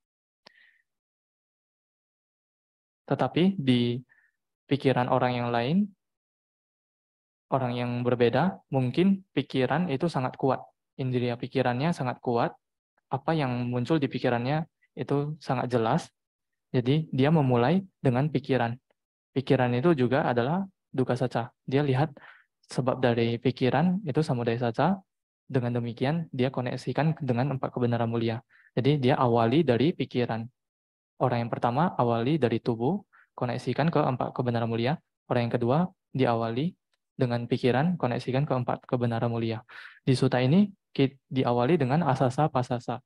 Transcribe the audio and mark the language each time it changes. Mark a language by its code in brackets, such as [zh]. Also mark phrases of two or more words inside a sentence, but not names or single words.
[id] Tetapi di pikiran orang yang lain, orang yang berbeda, mungkin pikiran itu sangat kuat. Indria pikirannya sangat kuat. Apa yang muncul di pikirannya itu sangat jelas. Jadi dia memulai dengan pikiran. Pikiran itu juga adalah [pi] dukkha sacca. [id] Dia lihat sebab dari pikiran itu [pi] samudaya sacca. [id] Dengan demikian dia koneksikan dengan empat kebenaran mulia. Jadi dia awali dari pikiran. Orang yang pertama awali dari tubuh, koneksikan ke empat kebenaran mulia. Orang yang kedua diawali dengan pikiran, koneksikan ke empat kebenaran mulia. Di sutta ini diawali dengan [pi] asasa pasasa.